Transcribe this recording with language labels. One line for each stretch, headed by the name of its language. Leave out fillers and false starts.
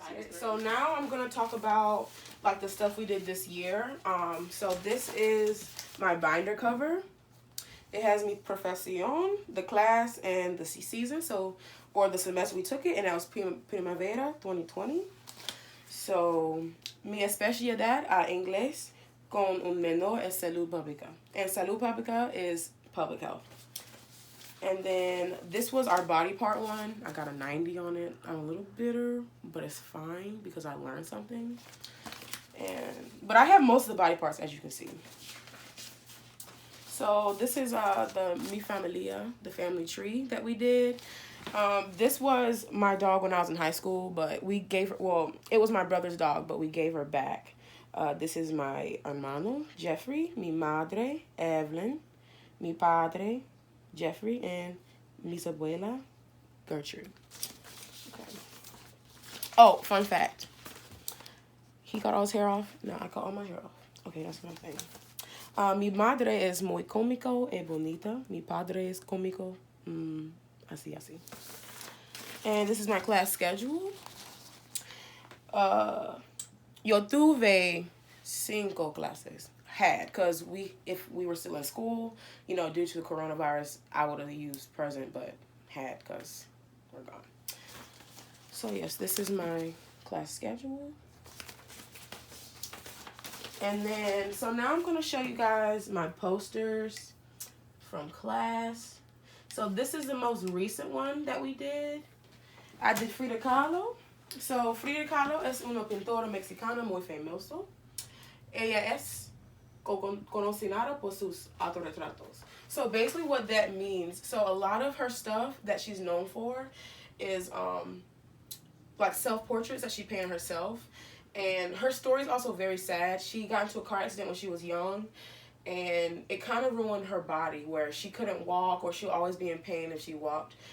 English: So now I'm gonna talk about like the stuff we did this year. So this is my binder cover. It has
Spanish: mi profesión,
English: the class, and the season. So, or the semester we took it, and that was Primavera 2020.
Spanish: So, mi especialidad a inglés con un menor es salud pública.
English: And salud pública is public health. And then this was our body part one. I got a 90 on it. I'm a little bitter, but it's fine because I learned something. But I have most of the body parts, as you can see. So this is the Mi Familia, the family tree that we did. This was my dog when I was in high school, but we gave her, well, it was my brother's dog, but we gave her back. This is my hermano, Jeffrey,
Spanish: mi madre,
English: Evelyn,
Spanish: mi padre,
English: Jeffrey, and
Spanish: mis abuela,
English: Gertrude. Okay. Oh, fun fact. He got all his hair off. No, I cut all my hair off. Okay, that's my thing.
Spanish: Mi madre es muy cómico y bonita. Mi padre es cómico. Así, así.
English: And this is my class schedule.
Spanish: Yo tuve 5 clases.
English: Had, because if we were still in school, you know, due to the coronavirus, I would have used present, but had because we're gone. So yes, this is my class schedule. And then, so now I'm going to show you guys my posters from class. So this is the most recent one that we did. I did Frida Kahlo.
Spanish: So Frida Kahlo es una pintora mexicana muy famosa. Ella es conocida por sus autorretratos.
English: So basically what that means, so a lot of her stuff that she's known for is like self-portraits that she painted herself. And her story is also very sad. She got into a car accident when she was young, and it kind of ruined her body where she couldn't walk, or she'll always be in pain if she walked.